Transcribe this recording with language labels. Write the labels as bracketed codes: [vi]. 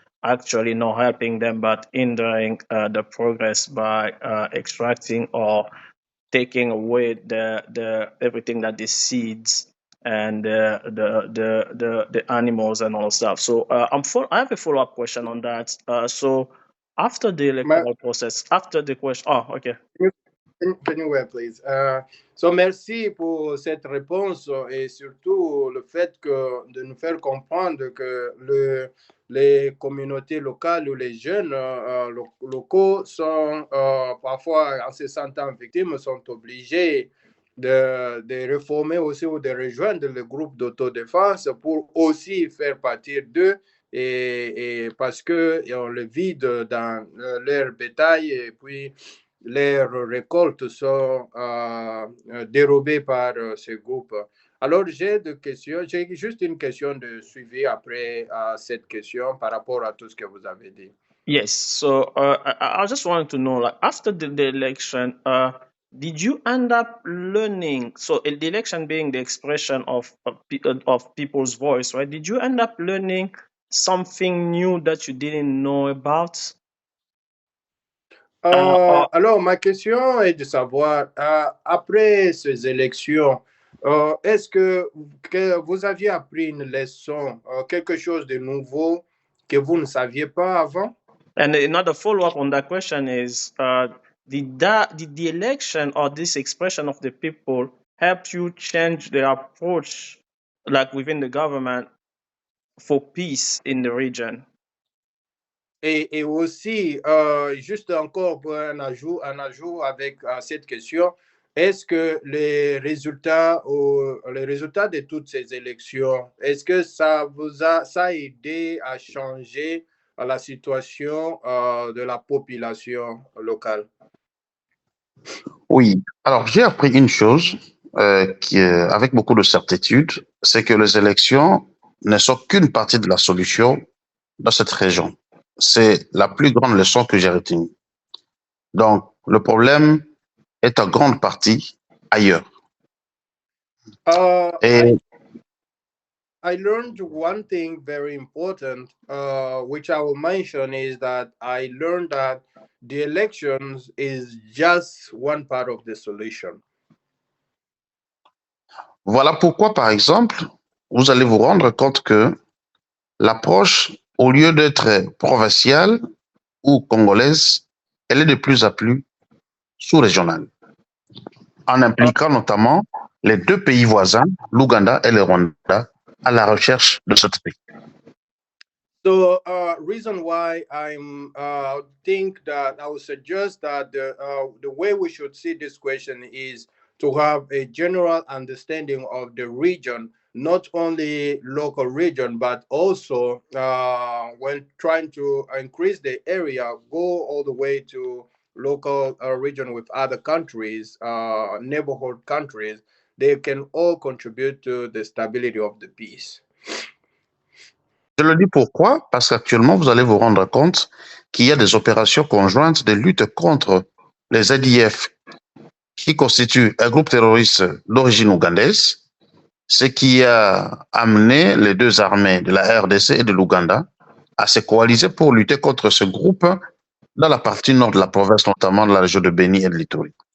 [en] actually not helping them but hindering the progress by extracting or taking away the everything that the seeds and the animals and all stuff. So I have a follow up question on that. So after the electoral process, after the question, okay. Can you wait, please? [fr] So merci pour cette réponse et surtout le fait de nous faire comprendre que les communautés locales ou les jeunes locaux sont parfois, en se sentant victimes, sont obligés de réformer aussi ou de rejoindre le groupe d'autodéfense pour aussi faire partie d'eux et parce qu'on le vide dans leur bétail et puis les récoltes sont dérobées par ces groupes. Alors, j'ai juste une question de suivi après cette question par rapport à tout ce que vous avez dit. [en] Yes. So I just wanted to know, like, after the election, did you end up learning? So the election being the expression of people's voice, right? Did you end up learning something new that you didn't know about? [fr] Alors, ma question est de savoir, après ces élections, est-ce que vous aviez appris une leçon, quelque chose de nouveau que vous ne saviez pas avant? [en] And another follow-up on that question is, did the election or this expression of the people help you change the approach, like within the government, for peace in the region? [fr] Et aussi, juste encore pour un ajout avec cette question, est-ce que les résultats de toutes ces élections, est-ce que ça a aidé à changer la situation de la population locale? Oui, alors j'ai appris une chose avec beaucoup de certitude, c'est que les élections ne sont qu'une partie de la solution dans cette région. C'est la plus grande leçon que j'ai retenue. Donc, le problème est en grande partie ailleurs. Et [en] I learned one thing very important, which I will mention, is that I learned that the elections is just one part of the solution. [fr] voilà pourquoi, par exemple, vous allez vous rendre compte que l'approche, au lieu d'être provinciale ou congolaise, elle est de plus en plus sous-régionale, en impliquant notamment les deux pays voisins, l'Ouganda et le Rwanda, à la recherche de cette paix. [en] So, reason why I'm think that I would suggest that the way we should see this question is to have a general understanding of the region, not only local region, but also when trying to increase the area, go all the way to local region with other countries, neighborhood countries. They can all contribute to the stability of the peace. [fr] Je le dis pourquoi? Parce qu'actuellement, vous allez vous rendre compte qu'il y a des opérations conjointes de lutte contre les ZIF, qui constituent un groupe terroriste d'origine ougandaise, ce qui a amené les deux armées de la RDC et de l'Ouganda à se coaliser pour lutter contre ce groupe dans la partie nord de la province, notamment dans la région de Beni et de l'Ituri.